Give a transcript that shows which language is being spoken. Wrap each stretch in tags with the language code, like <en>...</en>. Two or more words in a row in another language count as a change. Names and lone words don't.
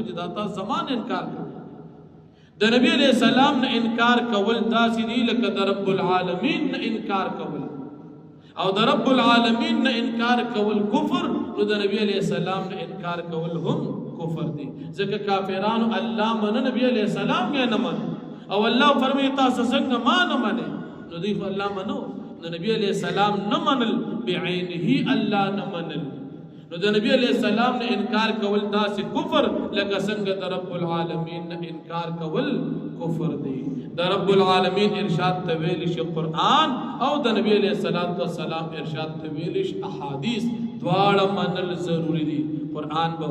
<ps>چې دا تاسو زمان انکار کوئ د نبی</ps> <ar>علیہ السلام</ar> <ps>نه انکار کول داسې دی لکه د</ps> <ar>رب العالمین</ar> <ps>نه انکار کول او د</ps> <ar>رب العالمین</ar> <ps>نه انکار کول کفر نو د نبی</ps> <ar>علیہ السلام</ar> <ps>نه انکار کول هم کفر دی ځکه کافرانو الله من نبی</ps> <ar>علیہ السلام</ar> <ps>یې نه من او الله فرمایي تاسو څنګه ما نه منئ نو دوی الله منو نو نبی</ps> <ar>علیہ السلام</ar> <ps>نه منل بعینه الله نه منل نو د نبی</ps> <ar>علیہ السلام</ar> <ps>نے انکار کول داسې کفر لکه څنګه د</ps> <ar>رب العالمین</ar> <ps>نه انکار کول کفر دی د</ps> <ar>رب العالمین</ar> <ps>ارشاد ته ویل شي قرآن او د نبی</ps> <ar>علیہ السلام</ar> <ps>ارشاد ته ویل شي احادیث دواړه منل ضروری دي قرآن به</ps>